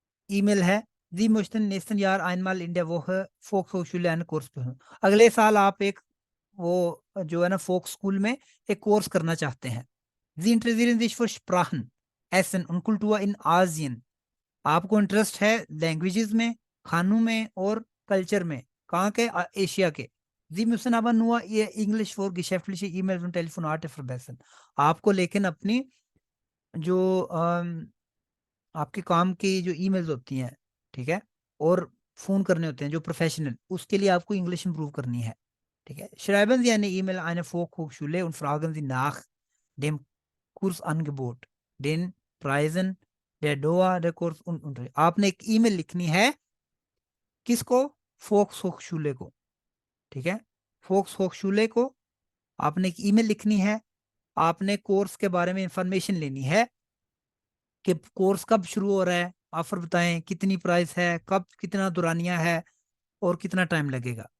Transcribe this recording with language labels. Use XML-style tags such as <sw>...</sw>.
<hi>Email है,</hi> <de>दी möchten nächsten Jahr einmal in der Woche Volkshochschule einen Kurs besuchen।</de> <hi>अगले साल आप एक वो जो है ना फोक स्कूल में एक कोर्स करना चाहते हैं।</hi> <de>Sie interessieren sich für Sprachen, Essen und Kultur in Asien।</de> <hi>आपको इंटरेस्ट है लैंग्वेजेस में, खानों में और कल्चर में, कहाँ के, एशिया के।</hi> <de>Sie müssen aber nur ihr Englisch für geschäftliche E-Mails und Telefonate verbessern।</de> <hi>आपको लेकिन अपनी जो आपके काम की जो ईमेल्स होती हैं, ठीक है, और फोन करने होते हैं जो प्रोफेशनल, उसके लिए आपको इंग्लिश इंप्रूव करनी है, ठीक है,</hi> <de>schreiben Sie eine E-Mail an eine Volkshochschule und fragen Sie nach dem Kursangebot, den Preisen, der Dauer der Kurs und</de> <hi>आपने एक ईमेल लिखनी है किसको? फोक्स होक्शुले को। ठीक है, फोक्स होक्शुले को आपने एक ईमेल लिखनी है। आपने कोर्स के बारे में इंफॉर्मेशन लेनी है कि कोर्स कब शुरू हो रहा है, ऑफर बताएं, कितनी प्राइस है, कब कितना दुरानिया है और कितना टाइम लगेगा।</hi>